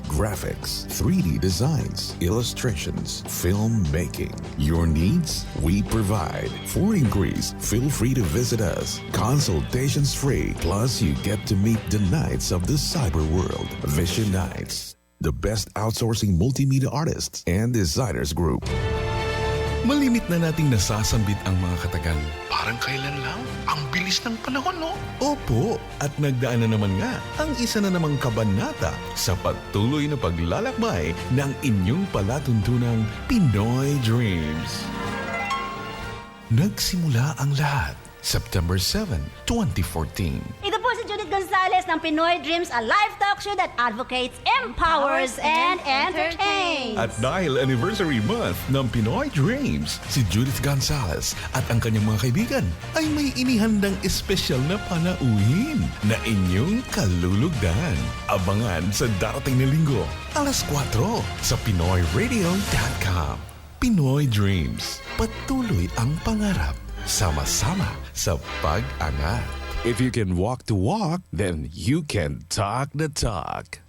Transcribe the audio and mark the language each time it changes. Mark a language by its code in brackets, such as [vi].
[en] Graphics, 3D designs, illustrations, filmmaking. Your needs, we provide. For inquiries, feel free to visit us. Consultations free, plus you get to meet the knights of the cyber world. Vision Nights, the best outsourcing multimedia artists and designers group. [tl] Malimit na nating nasasambit ang mga katagal. Parang kailan lang? Ang bilis ng panahon, no? Opo, at nagdaan na naman nga ang isa na namang kabanata sa patuloy na paglalakbay ng inyong palatuntunang Pinoy Dreams. Nagsimula ang lahat, September 7, 2014. Ito po si Judith Gonzalez ng Pinoy Dreams, [en] a live talk show that advocates, empowers, and entertains. [tl] At dahil anniversary month ng Pinoy Dreams, Si Judith Gonzalez at ang kanyang mga kaibigan ay may inihandang espesyal na panauhin na inyong kalulugdan. Abangan sa darating na linggo, alas 4 sa PinoyRadio.com. Pinoy Dreams, patuloy ang pangarap. Sama-sama sa pag-angat. [en] If you can walk the walk, then you can talk the talk.